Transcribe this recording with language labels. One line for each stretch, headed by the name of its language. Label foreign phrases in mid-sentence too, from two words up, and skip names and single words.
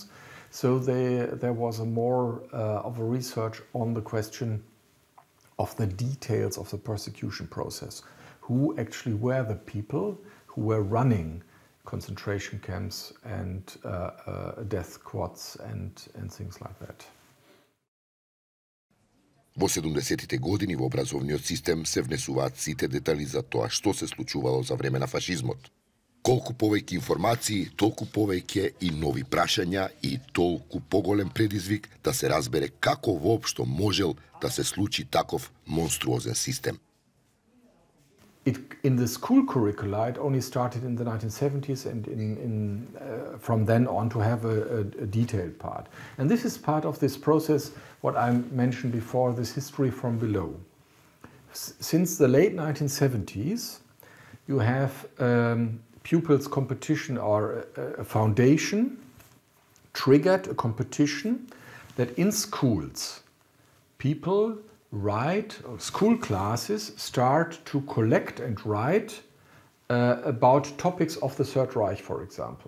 English: So there was a more of a research on the question of the details of the persecution process. Who actually were the people who were running concentration camps and death squads and things like that.
Macedonian: Во 70-тите години во образовниот систем се внесуваат сите детали за тоа што се случувало за време на фашизмот. Колку повеќе информации, толку повеќе и нови прашања и толку поголем предизвик да се разбере како воопшто можел да се случи таков монструозен систем.
English: In the school curricula, it only started in the 1970s and from then on to have a detailed part. And this is part of this process, what I mentioned before, this history from below. Since the late 1970s, you have pupils' competition, or a foundation triggered a competition that in schools, people write, or school classes start to collect and write about topics of the Third Reich, for example.